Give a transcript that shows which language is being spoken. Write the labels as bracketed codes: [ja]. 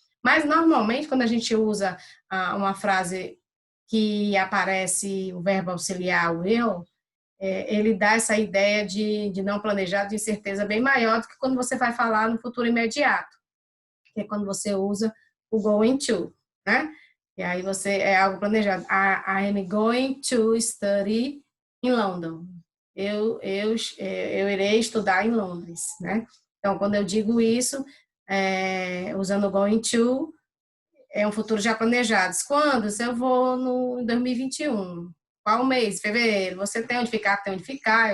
[pt] Mas, normalmente, quando a gente usa uma frase que aparece o verbo auxiliar, o eu, ele dá essa ideia de não planejado, de incerteza bem maior do que quando você vai falar no futuro imediato, que é quando você usa o going to, né? E aí você é algo planejado. [en] I am going to study in London. [pt] Eu irei estudar em Londres, né? Então, quando eu digo isso, usando o going to, é um futuro já planejado. Quando? Se eu vou no em 2021. Qual mês? Fevereiro. Você tem onde ficar? Tem onde ficar.